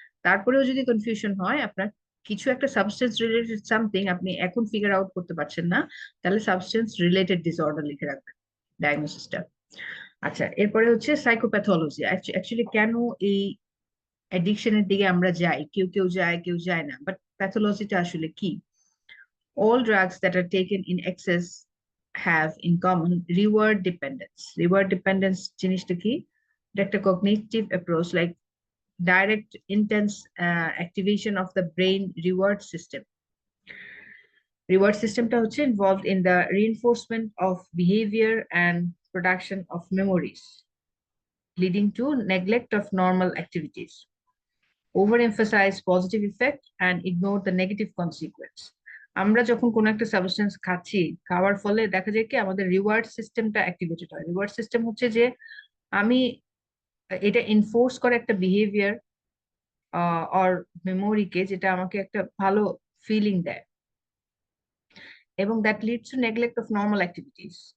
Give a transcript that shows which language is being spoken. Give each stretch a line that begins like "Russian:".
Bangla: তারপরেও যদি কনফিউশন হয়, আপনার কিছু একটা সাবস্টেন্স রিলেটেড সামথিং আপনি এখন ফিগার আউট করতে পারছেন না, তাহলে সাবস্টেন্স রিলেটেড ডিসঅর্ডার লিখে রাখবেন ডায়াগনোসিসটা। আচ্ছা, এরপরে হচ্ছে সাইকোপ্যাথোলজি। অ্যাকচুয়ালি কেন এই অ্যাডিকশনের দিকে আমরা যাই, কেউ কেউ যায় কেউ যায় না, বাট প্যাথোলজিটা আসলে কি?
English: All drugs that are taken in excess have in common reward dependence। Reward dependence
Bangla: জিনিসটা কি? এটা একটা
English: cognitive approach like direct intense activation of the brain reward system। Reward systemটা
Bangla: হচ্ছে
English: involved in the reinforcement of behavior and production of memories, leading to neglect of normal activities, overemphasize positive effect and ignore the negative consequence।
Bangla: আমরা যখন কোনো একটা substance খাচ্ছি, খাওয়ার ফলে দেখা যায় কি আমাদের রিওয়ার্ড সিস্টেমটা অ্যাক্টিভেটেড হয়। রিওয়ার্ড সিস্টেম হচ্ছে যে আমি এটা এনফোর্স করে একটা বিহেভিয়ার অর মেমোরিকে, যেটা আমাকে একটা ভালো ফিলিং দেয়, এবং
English: That leads to neglect of normal activities.